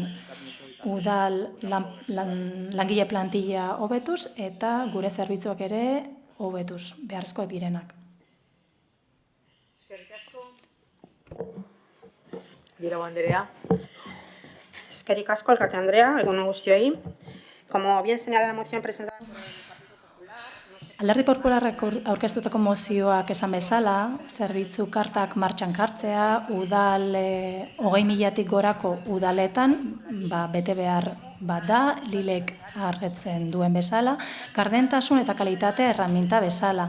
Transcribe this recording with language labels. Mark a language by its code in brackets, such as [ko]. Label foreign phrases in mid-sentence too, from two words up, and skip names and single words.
[eu] Udal langile plantilla hobetuz eta gure zerbitzuak ere hobetuz, beharrezkoak direnak. Eskerrik asko. Dirago Andrea. Eskerrik asko, alkate Andrea, egun guztioi. [es] Como bien señala la moción presentada... [eu] Alderdi Popularrak aurkeztutako mozioak esan bezala, zerbitzu kartak martxan jartzea, udal 20.000-tik gorako udaletan, bete behar bat da, Lilek argetzen duen bezala, gardentasun eta kalitate erraminta bezala.